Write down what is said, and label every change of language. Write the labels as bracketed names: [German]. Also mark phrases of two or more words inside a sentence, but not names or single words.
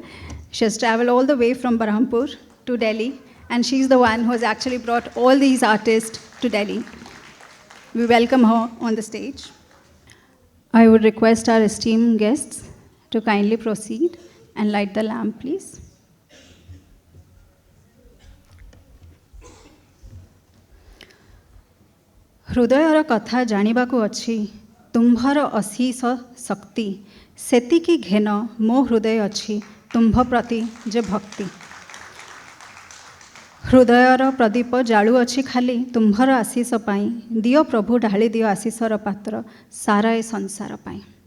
[English] She has traveled all the way from Berhampur to Delhi, and she's the one who has actually brought all these artists to Delhi. We welcome her on the stage. I would request our esteemed guests to kindly proceed and light the lamp, please. [Odia] ହୃଦୟର କଥା ଜାଣିବାକୁ ଅଛି ତୁମ୍ଭର ଅଶେଷ ଶକ୍ତି ସେତିକି ଘେନ ମୋ ହୃଦୟ ଅଛି ତୁମ୍ଭ ପ୍ରତି ଯେ ଭକ୍ତି ହୃଦୟର ପ୍ରଦୀପ ଜାଳୁଅଛି ଖାଲି ତୁମ୍ଭର ଆଶିଷ ପାଇଁ ଦିଅ ପ୍ରଭୁ ଢାଳି ଦିଅ ଆଶିଷର ପାତ୍ର ସାରା ଏ ସଂସାର ପାଇଁ